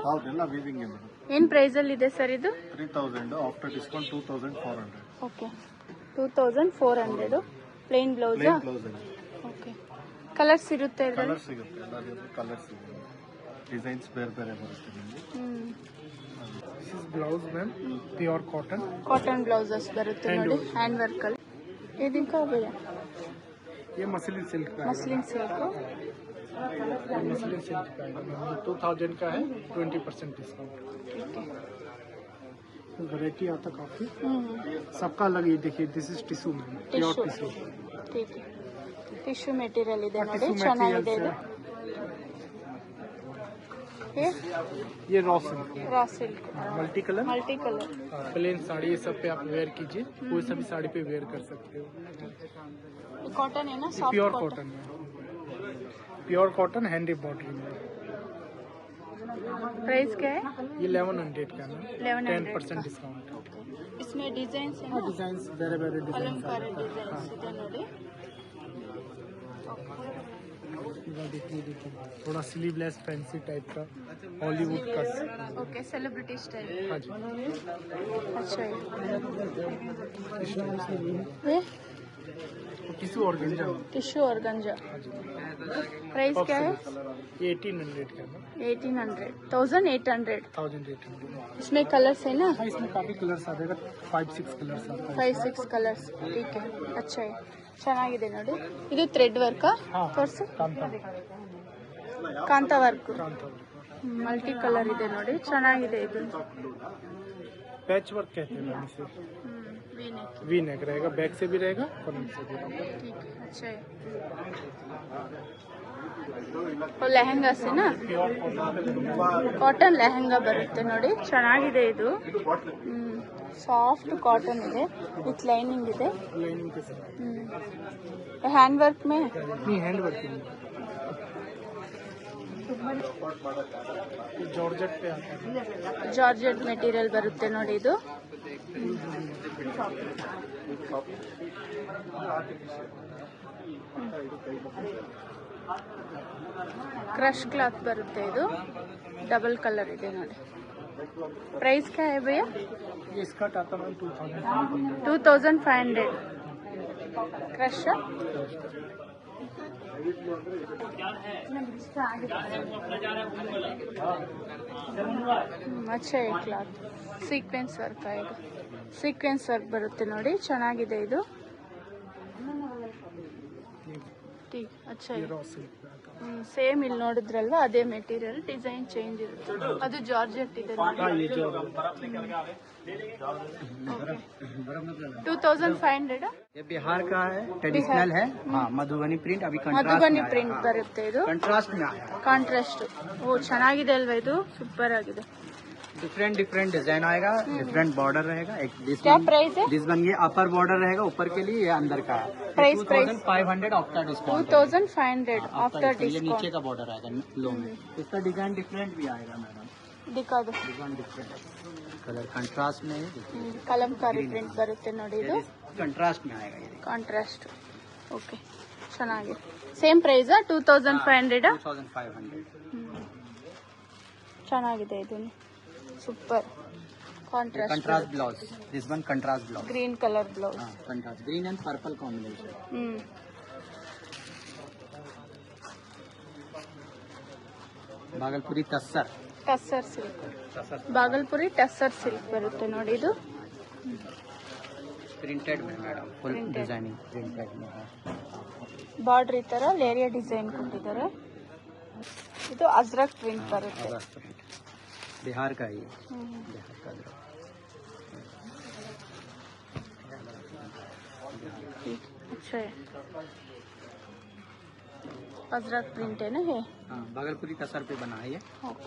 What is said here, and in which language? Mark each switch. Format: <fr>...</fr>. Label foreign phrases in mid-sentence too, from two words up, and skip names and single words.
<kn>ಹೌದೆಲ್ಲ</kn> <en>weaving madam.</en> <kn>ಏನ್ ಪ್ರೈಸ್ ಅಲ್ಲಿ ಇದೆ ಸರ್ ಇದು?</kn> <en>3,000 after discount 2,400. Okay. 2,400. Plain blouse. plain blouse</en> <kn>ಅಲ್ಲಿ ಓಕೆ. ಕಲರ್ಸ್ ಇರುತ್ತೆ ಇದರಲ್ಲಿ? ಕಲರ್ ಸಿಗುತ್ತೆ. ಎಲ್ಲ ಕಲರ್ಸ್ ಇದೆ. ಡಿಸೈನ್ಸ್ ಬೇರೆ ಬೇರೆ ಬರುತ್ತೆ ನಿಮಗೆ.</kn> <en>This is blouse ma'am, pure cotton. cotton blouses</en> <kn>ಬರುತ್ತೆ ನೋಡಿ,</kn> <en>hand work</en> <kn>ಅಲ್ಲಿ. ಇದಕ್ಕೆ ಭಯ್ಯ</kn> <hi>ये</hi> <en>muslin silk</en> <hi>का है।</hi> <en>Muslin silk.</en> <hi>ये</hi> <en>muslin silk</en> <hi>का है मैम, 2,000 का है, 20% डिस्काउंट। वैरायटी आता काफी, सबका अलग। ये देखिए,</hi> <en>this is tissue ma'am, pure</en> <hi>टिश्यू। टिश्यू। ठीक है.</hi> <en>tissue material</en> <kn>ಇದೆ ನೋಡಿ,</kn> <hi>टिश्यू</hi> <kn>ಚೆನ್ನಾಗಿದೆ ಇದು.</kn> <hi>मटेरियल ये</hi> <en>raw silk raw silk multi colour multi colour</en> <hi>प्लेन साड़ी ये सब पे आप वेयर कीजिए, कोई सा भी साड़ी पे वेयर कर सकते हो। कॉटन है ना, सॉफ्ट प्योर कॉटन। कॉटन में,</hi> <en>pure cotton hand embroidery</en> <hi>में। प्राइस क्या है? ये 1100 का है, 1100 10% डिस्काउंट। इसमें डिजाइन है ना,</hi> <kn>डिजाइन ಬೇರೆ ಬೇರೆ ಡಿಸೈನ್ ಕಲಂಕಾರಿ ಡಿಸೈನ್ಸ್ ಇದೆ ನೋಡಿ.</kn> <hi>थोड़ा</hi> <en>sleeveless fancy type</en> <hi>का हॉलीवुड का।</hi> <en>Okay, celebrity style.</en> <hi>हाँ जी, अच्छा है। टिश्यू और गंजा। टिश्यू और गंजा। हाँ जी, प्राइस क्या है? ये 1800 का है, 1800 1800। 1800। इसमें कलर्स है ना, हाँ, इसमें काफी कलर्स आ जाएगा, 5-6 कलर्स आता है। 5-6 ಕಲರ್ಸ್. ठीक है, अच्छा है,</hi> <kn>ಚೆನ್ನಾಗಿದೆ ನೋಡಿ. ಇದು</kn> <en>thread work</en> <kn>ತೋರಿಸಿ. ಕಾಂತ ವರ್ಕ್,</kn> <en>multi colour</en> <kn>ಇದೆ ನೋಡಿ, ಚೆನ್ನಾಗಿದೆ ಇದು.</kn> <en>patch work</en> <hi>कहते हैं मैम इसे।</hi> <en>V neck</en> <hi>रहेगा, बैक से भी रहेगा, फ्रंट से भी रहेगा। ठीक है, अच्छा है.</hi> <kn>और ಲೆಹಂಗಾ ಸೆನಾ, ಕಾಟನ್ ಲೆಹಂಗಾ ಬರುತ್ತೆ ನೋಡಿ, ಚೆನ್ನಾಗಿದೆ ಇದು.</kn> <en>soft cotton</en> <kn>ಇದೆ</kn> <en>with lining</en> <kn>ಇದೆ.</kn> <hi>लाइनिंग के साथ</hi> <en>hand work</en> <hi>में नहीं,</hi> <en>hand work</en> <hi>नहीं, जॉर्जेट पे आता है।</hi> <kn>ಜಾರ್ಜೆಟ್ ಮೆಟೀರಿಯಲ್ ಬರುತ್ತೆ ನೋಡಿ ಇದು.</kn> <en>crush cloth</en> <kn>ಬರುತ್ತೆ ಇದು,</kn> <en>double colour</en> <kn>ಇದೆ ನೋಡಿ.</kn> <hi>ಪ್ರೈಸ್ क्या है भैया? ये स्कर्ट आता है 2500। 2500 ಕ್ರಶ್. अच्छा है ಕ್ಲಾತ್.</hi> <en>sequence work</en> <kn>ಆಗಿದೆ,</kn> <en>sequence work</en> <kn>ಬರುತ್ತೆ ನೋಡಿ, ಚೆನ್ನಾಗಿದೆ ಇದು.</kn> <hi>ठीक, अच्छा है.</hi> <kn>ಸೇಮ್ ಇಲ್ಲಿ ನೋಡಿದ್ರಲ್ವಾ, ಅದೇ ಮೆಟೀರಿಯಲ್,</kn> <en>design change</en> <kn>ಇರುತ್ತೆ. ಅದು ಜಾರ್ಜೆಟ್ ಇದೆ ನೋಡಿ. 2500.</kn> <hi>ये बिहार का है, ट्रेडिशनल है। हाँ, मधुबनी प्रिंट अभी</hi> <kn>ಮಧುಬನಿ ಪ್ರಿಂಟ್ ಬರುತ್ತೆ ಇದು,</kn> <hi>कंट्रास्ट में आया।</hi> <kn>ಕಾಂಟ್ರಾಸ್ಟ್. ಓ, ಚೆನ್ನಾಗಿದೆ ಅಲ್ವಾ ಇದು, ಸೂಪರ್ ಆಗಿದೆ.</kn> <en>different different design</en> <hi>आएगा,</hi> <en>different border</en> <hi>रहेगा। एक क्या प्राइस है?</hi> <en>this one</en> <hi>ये</hi> <en>upper border</en> <hi>रहेगा, ऊपर के लिए ये अंदर का है। प्राइस</hi> <en>2500 after discount. 2500 after</en> <hi>ये नीचे डिस्काउंट. का बॉर्डर आएगा लो में। इसका</hi> <en>design different</en> <hi>भी आएगा मैडम, दिखा दो.</hi> <en>design different colour contrast</en> <hi>में है।</hi> <kn>ಕಲಂಕಾರಿ ಪ್ರಿಂಟ್ ಬರುತ್ತೆ ನೋಡಿ ಇದು,</kn> <hi>कंट्रास्ट में आएगा ये</hi> <kn>ಕಾಂಟ್ರಾಸ್ಟ್. ಓಕೆ, ಚೆನ್ನಾಗಿದೆ.</kn> <en>same price</en> <kn>2500.</kn> <hi>2500।</hi> <kn>ಚೆನ್ನಾಗಿದೆ ಇದು, ಸೂಪರ್. ಕಾಂಟ್ರಾಸ್ಟ್,</kn> <en>contrast blouse, this one contrast blouse. Green colour blouse. हाँ, contrast green and purple combination.</en> <hi>भागलपुरी तस्सर।</hi> <kn>ಟಸ್ಸರ್ ಸಿಲ್ಕ್, ಬಾಗಲ್ಪುರಿ ಟಸ್ಸರ್ ಸಿಲ್ಕ್ ಬರುತ್ತೆ ನೋಡಿ ಇದು.</kn> <hi>प्रिंटेड में मैडम, फुल</hi> <en>Printed.</en> <hi>डिजाइनिंग प्रिंटेड में है।</hi> <kn>ಬಾರ್ಡರ್ ಈ ತರ ಲೇರಿಯಾ ಡಿಸೈನ್ ಕೊಟ್ಟಿದ್ದಾರೆ. ಇದು ಅಜ್ರಕ್ ಪ್ರಿಂಟ್ ಬರುತ್ತೆ.</kn> <hi>अगस्त प्रिंट बिहार का ही है, बिहार का अजरक। ठीक, अच्छा है. अजरक प्रिंट है ना ये. हाँ, भागलपुरी तसर पे बना है ये। ओके,</hi>